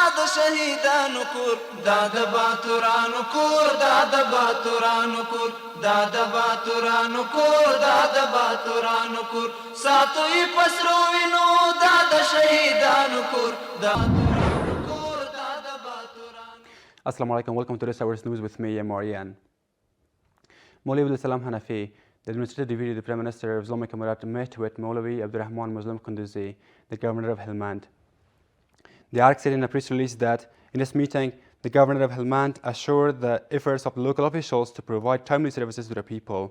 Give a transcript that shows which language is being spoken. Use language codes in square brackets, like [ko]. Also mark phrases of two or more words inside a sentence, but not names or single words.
[ps] شهیدانو کور دا د باتورانو کور دا د باتورانو کور دا د باتورانو کور دا د باتورانو کور ساتو یې پسرو وینو دا د شهیدانو کور دا [en] Assalamu alaikum, welcome to this hour's news with me, Marian. Maulvi Abdul Salam Hanafi, the administrative deputy of the Prime Minister of Islamic Emirates, met with Maulvi Abdurrahman Muslim Kunduzi, the governor of Helmand. The ARC said in a press release that in this meeting, the governor of Helmand assured the efforts of local officials to provide timely services to the people.